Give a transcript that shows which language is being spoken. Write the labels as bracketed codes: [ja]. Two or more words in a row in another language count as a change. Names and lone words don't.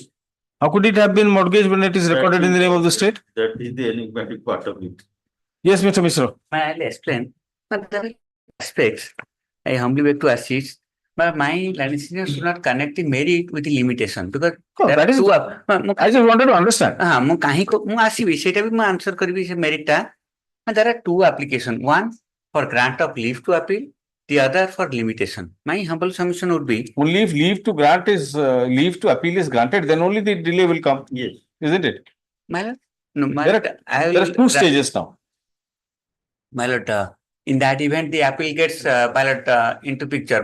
[en] How could it have been mortgaged when it is recorded in the name of the state? That is the enigmatic part of it. Yes, Mr. Mishra. I'll explain. But the aspects, I humbly beg to assist. But my license should not connect the merit with the limitation because that is. I just wanted to understand. [or] ମୁଁ କାହିଁକି ମୁଁ ଆସିବି ସେଇଟା ବି ମୁଁ answer କରିବି ସେ merit ଟା. [en] There are 2 applications. One for grant of leave to appeal the other for limitation. My humble submission would be Only if leave to grant is, leave to appeal is granted, then only the delay will come. Yes. Isn't it? my lord, no, my There lord, I There will are two stages now. my lord, in that event, the appeal gets my lord, into picture.